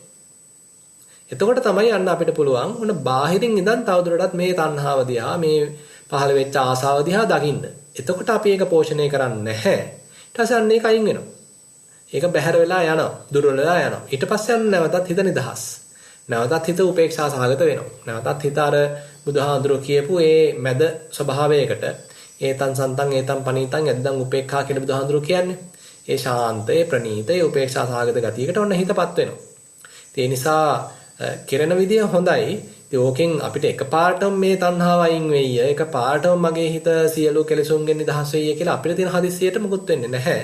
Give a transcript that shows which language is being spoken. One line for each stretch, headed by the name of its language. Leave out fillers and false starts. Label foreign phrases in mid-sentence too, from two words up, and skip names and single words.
Sinhala: එතකොට තමයි අන්න අපිට පුළුවන් මොන බාහිරින් ඉඳන් තවදුරටත් මේ තණ්හාව දිහා මේ පහළ වෙච්ච ආසාව දිහා දකින්න. එතකොට අපි ඒක පෝෂණය කරන්නේ නැහැ. ඊට පස්සේ අන්න ඒක අයින් වෙනවා. ඒක බැහැර වෙලා යනවා, දුර්වල වෙලා යනවා. ඊට පස්සේ අන්න නැවතත් හිත නිදහස්. නැවතත් හිත උපේක්ෂා සහගත වෙනවා. නැවතත් හිත අර බුදුහාඳුරෝ කියපු ඒ මැද ස්වභාවයකට
Pali: ඒතං සන්තං ඒතං පනීතං යද්දං උපේක්ඛා
Sinhala: කියන බුදුහාඳුරෝ කියන්නේ. ඒ ශාන්තේ ප්‍රණීතේ උපේක්ෂා සහගත ගතියකට ඔන්න හිතපත් වෙනවා. ඒ නිසා කෙරෙන විදිය හොඳයි. ඉතින් ඕකෙන් අපිට එකපාරටම මේ තණ්හාව අයින් වෙయ్య. එකපාරටම මගේ හිත සියලු කෙලෙසුන්ගෙන් නිදහස් වෙయ్య කියලා අපිට තියෙන හදිස්සියට මුකුත් වෙන්නේ නැහැ.